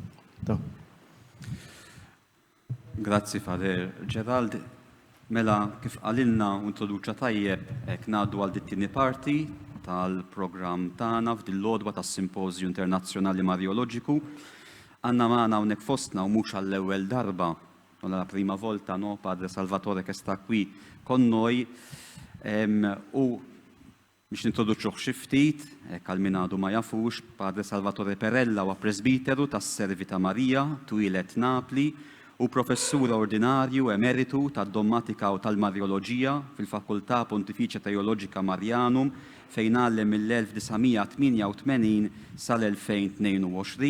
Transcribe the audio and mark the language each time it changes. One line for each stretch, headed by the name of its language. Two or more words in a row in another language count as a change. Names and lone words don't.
Maltese: Grazzi Fader Gerald. Mela kif qalilna u introduċa tajjeb hekk ngħaddu għal dit-tieni parti tal-programm tagħna f'din l-għodwa tas-Simpożju Internazzjonali Marjoloġiku. Għandna magħna hawnhekk fostna u mhux għall-ewwel darba u
Italian: la prima volta no Padre Salvatore che sta qui con noi
Maltese: u biex nintroduċuh xi ftit hekk għal min għadu ma jafux, Padre Salvatore Perrella huwa presbiteru tas-Servi ta' Marija, twilet Napli u professur ordinarju emeritu tad-Dommatika u tal-Marjoloġija fil-Fakultà Pontificia Teoloġika Marianum fejn għallem mill-1988 sal-2022.